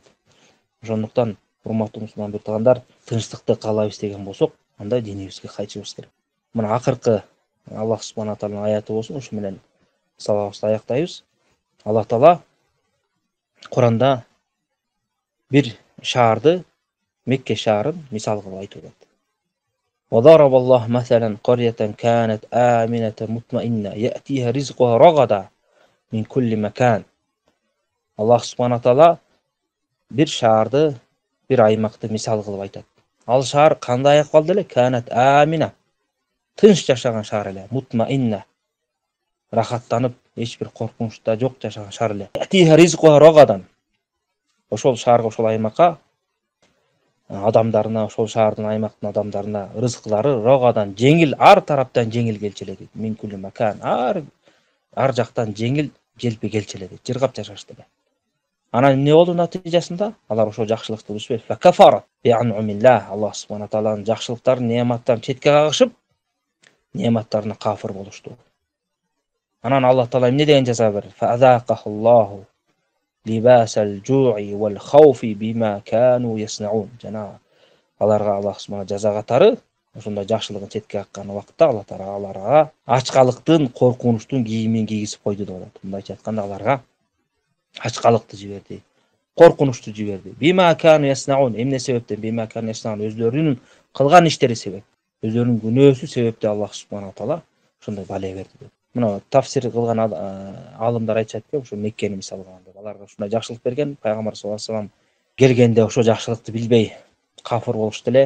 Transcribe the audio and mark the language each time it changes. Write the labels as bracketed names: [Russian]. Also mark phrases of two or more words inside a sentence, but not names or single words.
[Kyrgyz] Ошондуктан урматтуу мусулман бирдигандар, тынчтыкты каалайбыз деген болсок, анда динибизге кайтышыбыз керек. Мына акыркы Аллах субхана тааланын аяты болсун, ушу менен сабагыбызды аяктайбыз. Алла Таала Куранда бир шаарды, Мекке шаарын мисал кылып айтып атат. [Arabic] وضرب الله مثلا قرية كانت آمنة مطمئنة يأتيها رزقها رغدا من كل مكان. [Kyrgyz] Аллах субхана таала бир шаарды, бир аймакты мисал кылып айтат. Ал шаар кандай акыбалда эле? [Arabic] كانت آمنة. [Kyrgyz] Тынч жашаган шаар эле, мутмаинна. Рахаттанып, эч бир коркунуч да жок жашаган шаар эле. [Arabic] يأتيها رزقها رغدا. [Kyrgyz] Ошол шаарга, ошол аймакка адамдарына, ошол шаардын аймактын адамдарына рызыклары рогадан жеңил, ар тараптан жеңил келчү эле дейт. [Arabic] من كل مكان, [Kyrgyz] ар жактан жеңил желпи келчү эле дейт. Жыргап жашашты эле. Анан эмне болду натыйжасында? Алар ошол жакшылыкты билишпей, [Arabic] فكفرت بأنعم الله. [Kyrgyz] Аллах субхана тааланын жакшылыктарын, неаматтарын четке кагышып, неаматтарына кафир болушту. Анан Аллах таала эмне деген жаза берди? [Arabic] فأذاقها الله لباس الجوع والخوف بما كانوا يصنعون. [Kyrgyz] Жана аларга Аллах субхана жаза катары ошондой жакшылыгын четке каккан убакытта Алла таала аларга ачкалыктын, коркунучтун кийимин кийгизип койду деп атат. Мындайча айтканда аларга ачкалыкты жиберди, коркунучту жиберди. [Arabic] بما كانوا يصنعون. [Kyrgyz] Эмне себептен? [Arabic] بما كانوا يصنعون. [Kyrgyz] Өзлөрүнүн кылган иштери себеп. Өзлөрүнүн күнөөсү себептен Аллах субхана таала ошондой бале берди. Мына тафсир кылган алымдар айтышат экен, ошо Меккени мисал кылганда. Аларга ушундай жакшылык берген, пайгамбар [Arabic] صلى الله عليه وسلم [Kyrgyz] келгенде ошо жакшылыкты билбей кафир болушту эле.